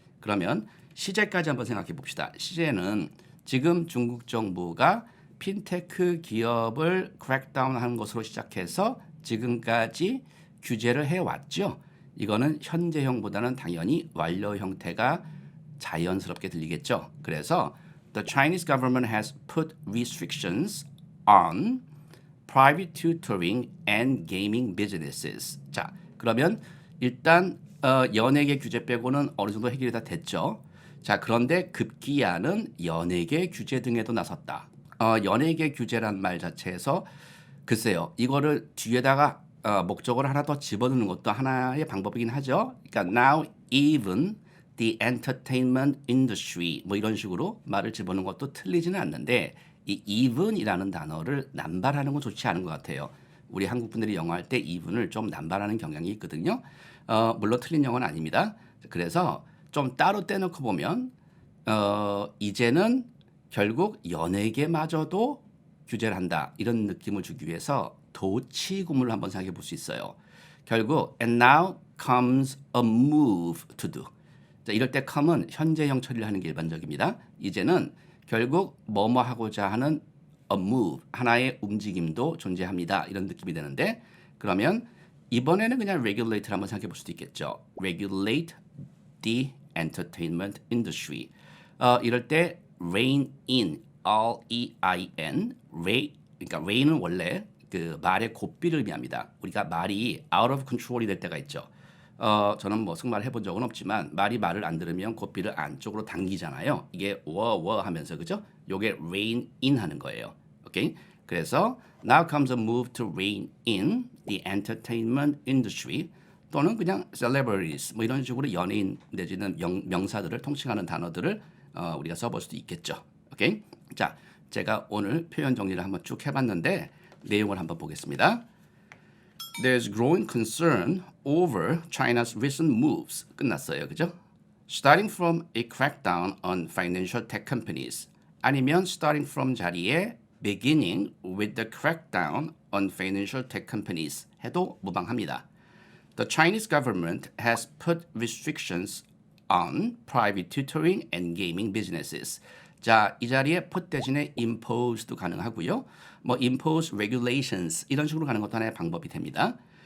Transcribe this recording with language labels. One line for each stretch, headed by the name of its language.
Korean: 그러면 시제까지 한번 생각해 봅시다. 시제는 지금 중국 정부가 핀테크 기업을 크랙다운 하는 것으로 시작해서 지금까지 규제를 해왔죠. 이거는 현재형보다는 당연히 완료 형태가 자연스럽게 들리겠죠. 그래서
English: The Chinese government has put restrictions on private tutoring and gaming businesses.
Korean: 자, 그러면 일단 연예계 규제 빼고는 어느 정도 해결이 다 됐죠. 자, 그런데 급기야는 연예계 규제 등에도 나섰다. 연예계 규제란 말 자체에서 글쎄요, 이거를 뒤에다가 목적어를 하나 더 집어넣는 것도 하나의 방법이긴 하죠. 그러니까
English: now even the entertainment industry
Korean: 뭐 이런 식으로 말을 집어넣는 것도 틀리지는 않는데 이 even이라는 단어를 남발하는 건 좋지 않은 것 같아요. 우리 한국 분들이 영어 할 때 even을 좀 남발하는 경향이 있거든요. 물론 틀린 영어는 아닙니다. 그래서 좀 따로 떼놓고 보면 이제는 결국 연예계마저도 규제를 한다 이런 느낌을 주기 위해서 도치구문을 한번 생각해 볼 수 있어요. 결국
English: and now comes a move to do.
Korean: 자, 이럴 때 come은 현재형 처리를 하는 게 일반적입니다. 이제는 결국 뭐뭐 하고자 하는 a move 하나의 움직임도 존재합니다. 이런 느낌이 되는데 그러면 이번에는 그냥 regulate를 한번 생각해 볼 수도 있겠죠.
English: regulate the entertainment industry.
Korean: 이럴 때 rein in, R-E-I-N, 그러니까 rein은 원래 그 말의 고삐를 의미합니다. 우리가 말이 out of control이 될 때가 있죠. 저는 뭐 승마를 해본 적은 없지만 말을 안 들으면 고삐를 안쪽으로 당기잖아요. 이게 워 하면서 그죠? 요게 rein in 하는 거예요.
English: 오케이?
Korean: 그래서
English: now comes a move to rein in the entertainment industry
Korean: 또는 그냥 celebrities 뭐 이런 식으로 연예인 내지는 명사들을 통칭하는 단어들을 우리가 써볼 수도 있겠죠. 오케이? 자, 제가 오늘 표현 정리를 한번 쭉 해봤는데 내용을 한번 보겠습니다.
English: There's growing concern over China's recent moves.
Korean: 끝났어요. 그죠?
English: Starting from a crackdown on financial tech companies.
Korean: 아니면
English: starting from
Korean: 자리에
English: beginning with the crackdown on financial tech companies
Korean: 해도 무방합니다.
English: The Chinese government has put restrictions on private tutoring and gaming businesses.
Korean: 자, 이 자리에 put 대신에 impose도 가능하고요. 뭐 impose regulations 이런 식으로 가는 것도 하나의 방법이 됩니다.